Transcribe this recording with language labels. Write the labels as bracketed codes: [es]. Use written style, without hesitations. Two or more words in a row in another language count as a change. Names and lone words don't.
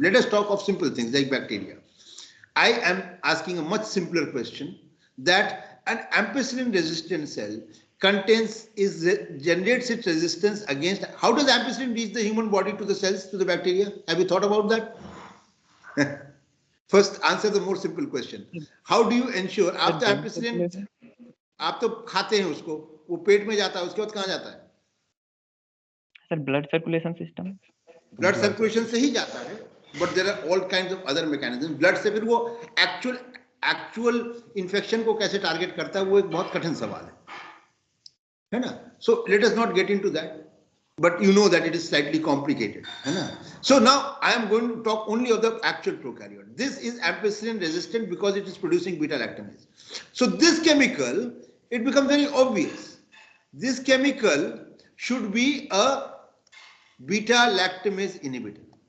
[en] Let us talk of simple things like bacteria. I am asking a much simpler question, that an ampicillin resistant cell generates its resistance against. How does ampicillin reach the human body to the cells, to the bacteria? Have you thought about that? First, answer the more simple question. How do you ensure? After ampicillin, [hi] आप तो खाते हैं उसको, वो पेट में जाता है, उसके बाद कहाँ जाता है? [en] Sir, blood circulation system. Blood circulation [hi] से ही जाता है, [en] but there are all kinds of other mechanisms. [hi] Blood से फिर वो [en] actual infection [hi] को कैसे target करता है, वो एक बहुत कठिन सवाल है ना? [en] So let us not get into that. But you know that it is slightly complicated. So now I am going to talk only of the actual prokaryote. This is ampicillin resistant because it is producing beta-lactamase. So this chemical, it becomes very obvious. This chemical should be a beta-lactamase inhibitor.